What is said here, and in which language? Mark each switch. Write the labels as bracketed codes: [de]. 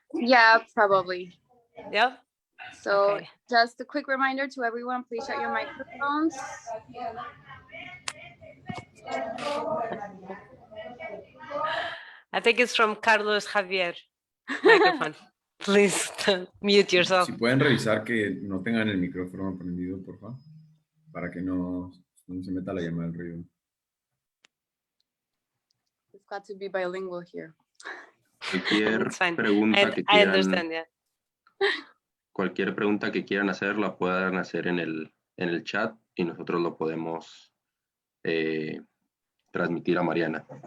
[en] Yeah, probably. Yeah. So okay. Just a quick reminder to everyone, please shut your microphones. I think it's from Carlos Javier. Microphone. Please mute yourself. [es] Si pueden revisar que no tengan el micrófono prendido, por favor, para que no se meta la llamada del ruido. [en] We've got to be bilingual here. [es] Cualquier pregunta que [en] I understand, yeah. [es] Cualquier pregunta que quieran hacer la puedan hacer en el chat y nosotros lo podemos transmitir a Mariana.